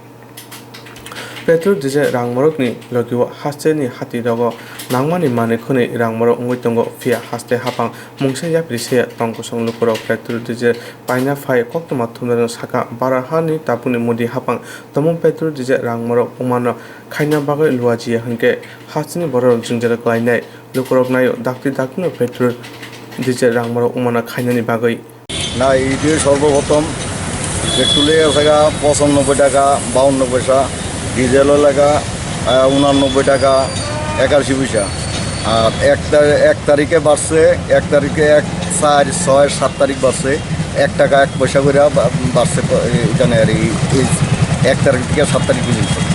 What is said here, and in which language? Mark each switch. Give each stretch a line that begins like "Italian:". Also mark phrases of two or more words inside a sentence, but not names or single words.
English: petrol diesel
Kok Borok: rang morok ni logiwo haste ni hati rogo nangmani mane khone rang morok ungoi tongo fia haste hapang mungse yapri se tongkosong lukorok
English: petrol diesel
Kok Borok: paina phai koktwma thumna saka barahani tapuni modi hapang tomong
English: petrol diesel
Kok Borok: rang morok umano khaina bagoi luaji hanke hastini borok jungjara klainai lukorok nayo dakti
English: petrol diesel
Kok Borok: rang morok umano khainani bagoi
Bangla: না এইটি সর্বপ্রথম পেট্রোলের টাকা 95 টাকা 52 পয়সা ডিজেলের টাকা 89 টাকা 81 পয়সা আর এক তারিখে বাড়ছে 1 তারিখে 1 4 6 7 তারিখ বাড়ছে 1 টাকা 1 পয়সা করে বাড়ছে এখানে আর এই 1 তারিখ থেকে 7 তারিখ পর্যন্ত